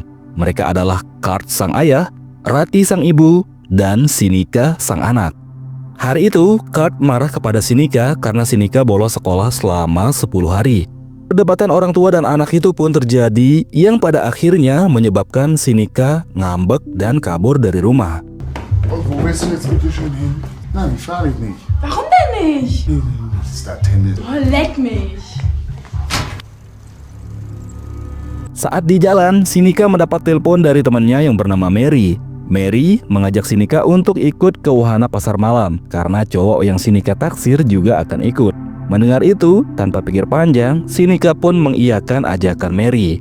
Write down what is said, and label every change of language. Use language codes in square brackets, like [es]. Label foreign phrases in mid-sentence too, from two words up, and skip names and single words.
[id] Mereka adalah Kurt sang ayah, Rati sang ibu, dan Sinika sang anak. Hari itu, Kurt marah kepada Sinika karena Sinika bolos sekolah selama 10 hari. Perdebatan orang tua dan anak itu pun terjadi yang pada akhirnya menyebabkan Sinika ngambek dan kabur dari rumah. [de] Wo willst du jetzt bitte schön hin? Nein, frage ich nicht. Warum denn nicht? Ist das Tennis? Oh, leck mich. [id] Saat di jalan, Sinika mendapat telepon dari temannya yang bernama Mary. Mary mengajak Sinika untuk ikut ke wahana pasar malam karena cowok yang Sinika taksir juga akan ikut. Mendengar itu, tanpa pikir panjang, Sinika pun mengiyakan ajakan Mary.